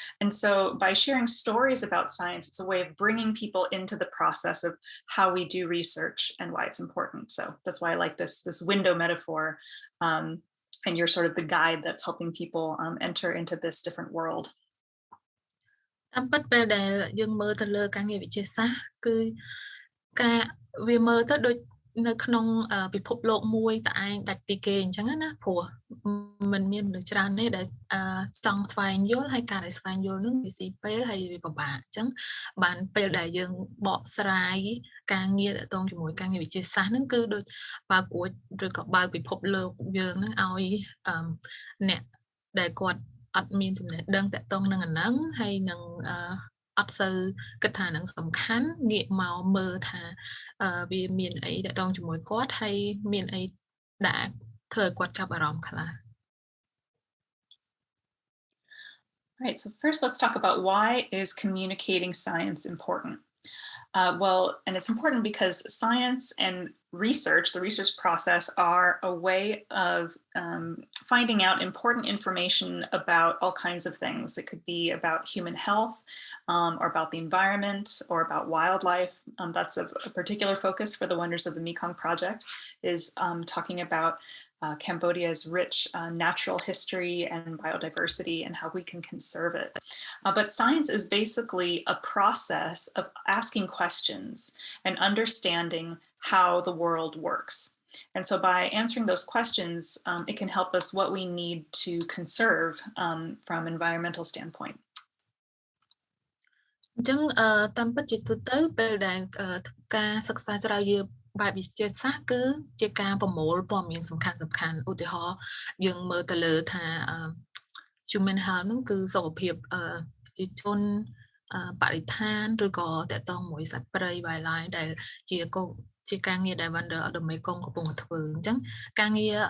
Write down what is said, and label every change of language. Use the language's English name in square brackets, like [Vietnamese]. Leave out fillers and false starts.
[English] And so by sharing stories about science, it's a way of bringing people into the process of how we do research and why it's important. So that's why I like this window metaphor, and you're sort of the guide that's helping people enter into this different world. [Khmer] តាមពិតពេលដែលយើងមើលទៅលើការងារវិទ្យាសាស្ត្រគឺការវាមើលទៅដូចនៅក្នុងពិភពលោកមួយតែឯងដាច់ពីគេអញ្ចឹងណាព្រោះมันមានមនុស្សច្រើនទេដែលចង់ស្វែងយល់ហើយការដែលស្វែងយល់នឹងវាស៊ីពេលហើយវាពិបាកអញ្ចឹងបានពេលដែលយើងបកស្រាយការងារទាក់ទងជាមួយការងារវិទ្យាសាស្ត្រហ្នឹងគឺដូចបើកួចឬក៏បើកពិភពលោកយើងហ្នឹងឲ្យ អ្នកដែលគាត់អត់មានចំណេះដឹងតាក់ទងនឹងអាហ្នឹងហើយនឹងអត់សូវគិតថានឹងសំខាន់ងាកមកមើលថាវាមានអីតាក់ទងជាមួយគាត់ហើយមានអីដែលធ្វើឲ្យគាត់ចាប់អារម្មណ៍ខ្លះ [English] Right, so first let's talk about why is communicating science important. Well, and it's important because science and research, the research process, are a way of finding out important information about all kinds of things. It could be about human health, or about the environment, or about wildlife. That's a particular focus for the Wonders of the Mekong project, is talking about Cambodia's rich natural history and biodiversity and how we can conserve it. But science is basically a process of asking questions and understanding how the world works. And so by answering those questions, it can help us what we need to conserve from environmental standpoint. [Khmer] អញ្ចឹងតាមពិតជាទូទៅពេលដែលការសិក្សាស្រាវជ្រាវបែបវិទ្យាសាស្ត្រគឺជាការប្រមូលព័ត៌មានសំខាន់ឧទាហរណ៍យើងមើលទៅលើថា human health ហ្នឹងគឺសុខភាពប្រជាជនបរិស្ថានឬក៏តាក់ទងមួយសត្វព្រៃ wildlife ដែលជាការងារដែល Wonder of the Mekong កំពុងធ្វើអញ្ចឹងការងា